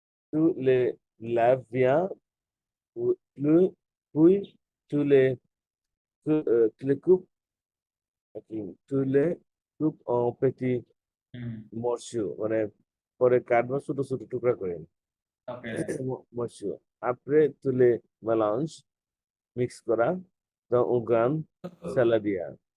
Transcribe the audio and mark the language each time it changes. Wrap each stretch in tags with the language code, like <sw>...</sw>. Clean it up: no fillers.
<fr>tu les laves bien puis tu les coupes ok, tu les coupes en petits হুম,</fr> <bn>morceaux মানে পরে কাটবো ছোট ছোট টুকরা করে ওকে,</bn> <fr>morceaux après tu les mélanges mix করা dans un grand saladier</fr>